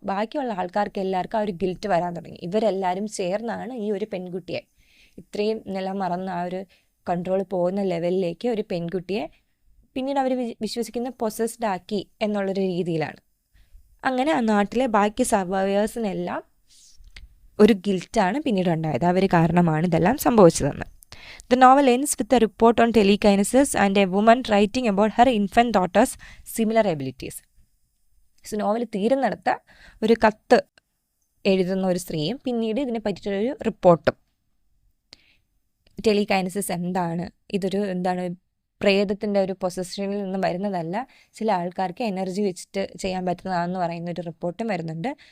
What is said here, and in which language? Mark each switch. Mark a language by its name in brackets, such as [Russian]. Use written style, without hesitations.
[Malayalam] ബാക്കിയുള്ള ആൾക്കാർക്ക് എല്ലാവർക്കും ആ ഒരു ഗിൽറ്റ് വരാൻ തുടങ്ങി. ഇവരെല്ലാവരും ചേർന്നാണ് ഈ ഒരു പെൺകുട്ടിയെ, ഇത്രയും നിലം മറന്ന ആ ഒരു കൺട്രോൾ പോകുന്ന ലെവലിലേക്ക് ഒരു പെൺകുട്ടിയെ പിന്നീട് അവർ വിശ്വസിക്കുന്ന പൊസസ്ഡ് ആക്കി എന്നുള്ളൊരു രീതിയിലാണ്. അങ്ങനെ ആ നാട്ടിലെ ബാക്കി സർവൈവേഴ്സിനെല്ലാം ഒരു ഗിൽറ്റാണ് പിന്നീട് ഉണ്ടായത്. അവർ കാരണമാണ് ഇതെല്ലാം സംഭവിച്ചതെന്ന്. [English] The novel ends with a report on telekinesis and a woman writing about her infant daughter's similar abilities. [Malayalam] So novel തീരുന്നിടത്ത് ഒരു കത്ത് എഴുതുന്ന ഒരു സ്ത്രീയും പിന്നീട് ഇതിനെ പറ്റിയിട്ടൊരു റിപ്പോർട്ടും, ടെലികൈനസിസ് എന്താണ്, ഇതൊരു എന്താണ് പ്രേതത്തിൻ്റെ ഒരു പൊസഷനിൽ നിന്ന് വരുന്നതല്ല, ചില ആൾക്കാർക്ക് എനർജി വെച്ചിട്ട് ചെയ്യാൻ പറ്റുന്നതാണെന്ന് പറയുന്ന ഒരു റിപ്പോർട്ടും വരുന്നുണ്ട്.